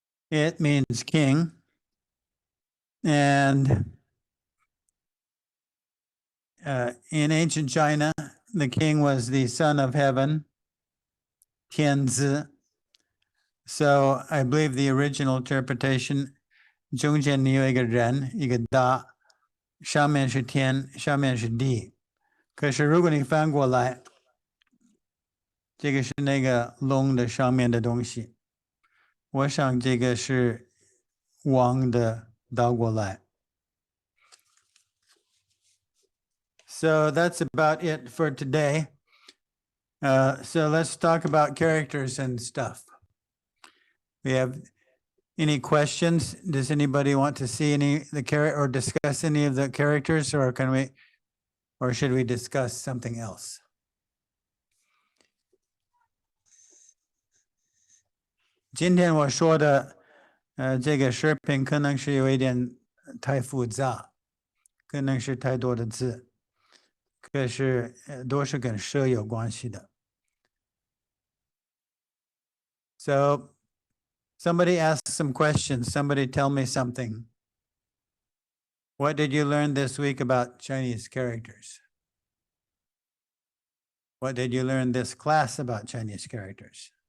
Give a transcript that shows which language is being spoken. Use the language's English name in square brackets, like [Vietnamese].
[English] It means king, and in ancient China, the king was the son of heaven, Tianzi. So I believe the original interpretation, [Chinese] 中间你有一个人，一个大，上面是天，下面是地。可是如果你翻过来，这个是那个龙的上面的东西。我想这个是王的倒过来。 [English] So that's about it for today. So let's talk about characters and stuff. We have any questions? Does anybody want to see any the character or discuss any of the characters, or should we discuss something else? [Chinese] 今天我说的这个视频可能是有一点太复杂，可能是太多的字，可是都是跟蛇有关系的。 [English] So somebody ask some questions. Somebody tell me something. What did you learn this week about Chinese characters? What did you learn this class about Chinese characters?